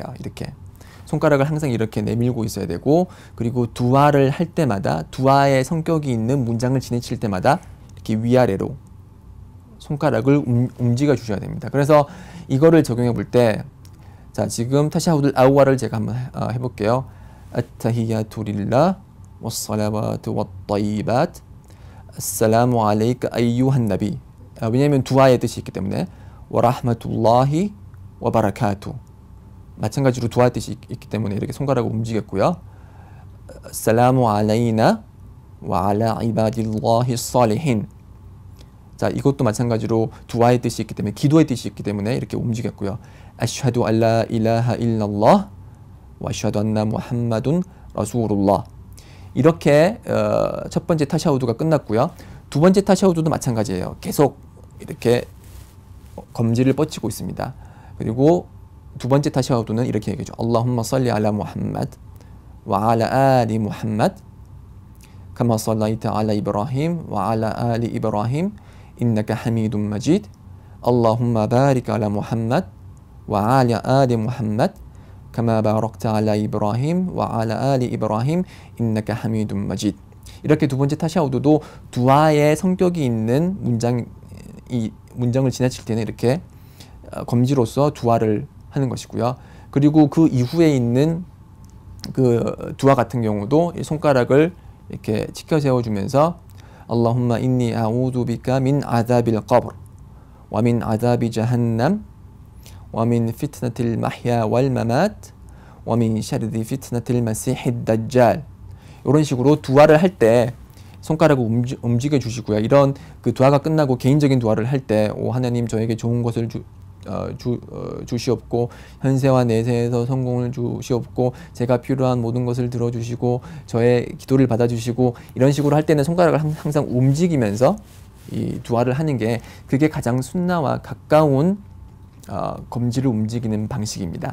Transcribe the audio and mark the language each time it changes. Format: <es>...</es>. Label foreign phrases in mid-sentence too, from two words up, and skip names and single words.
<ko>이렇게 손가락을 항상 이렇게 내밀고 있어야 되고, 그리고 두아를 할 때마다 두아의 성격이 있는 문장을 지내칠 때마다 이렇게 위아래로 손가락을 움직여 주셔야 됩니다. 그래서 이거를 적용해 볼 때, 자, 지금 타샤후드 아우아를 제가 한번 해볼게요.</ko> <ar>التحيات لله والصلوات والطيبات السلام عليك أيها النبي.</ar> <ko>왜냐하면 두아의 뜻이 있기 때문에</ko> <ar>ورحمة الله وبركاته,</ar> <ko>마찬가지로 두아의 뜻이 있기 때문에 이렇게 손가락을 움직였고요.</ko> <ar>السلام علينا وعلى عباد الله الصالحين,</ar> <ko>자, 이것도 마찬가지로 두아의 뜻이 있기 때문에 기도의 뜻이 있기 때문에 이렇게 움직였고요.</ko> <ar>أشهد ألا إله إلا الله وأشهد أن محمدا رسول الله,</ar> <ko>이렇게 첫 번째 타샤우드가 끝났고요. 두 번째 타샤우드도 마찬가지예요. 계속 이렇게 검지를 뻗치고 있습니다. 그리고 두 번째 타샤우드는 이렇게 얘기하죠.</ko> <ar>اللهم صل على محمد وعلى آل محمد كما صليت على إبراهيم وعلى آل إبراهيم إنك حميد مجيد. اللهم بارك على محمد وعلى آل محمد كما باركت على إبراهيم وعلى آل إبراهيم إنك حميد مجيد.</ar> <ko>이렇게 두 번째 타샤우드도 두아의 성격이 있는 문장을 지나칠 때는 이렇게 검지로서 두아를 하는 것이고요. 그리고 그 이후에 있는 그 두아 같은 경우도 이 손가락을 이렇게 치켜 세워주면서</ko> <ar>اللهم إني أعوذ بك من عذاب القبر ومن عذاب جهنم ومن فتنة المحيا والممات ومن شر فتنة المسيح الدجال.</ar> <ko>이런 식으로 두아를 할 때 손가락을 움직여 주시고요. 이런 그 두아가 끝나고 개인적인 두아를 할 때 오 하나님 저에게 좋은 것을 주시옵고 현세와 내세에서 성공을 주시옵고 제가 필요한 모든 것을 들어주시고 저의 기도를 받아주시고 이런 식으로 할 때는 손가락을 항상 움직이면서 이 두아를 하는 게 그게 가장 순나와 가까운 검지를 움직이는 방식입니다.</ko>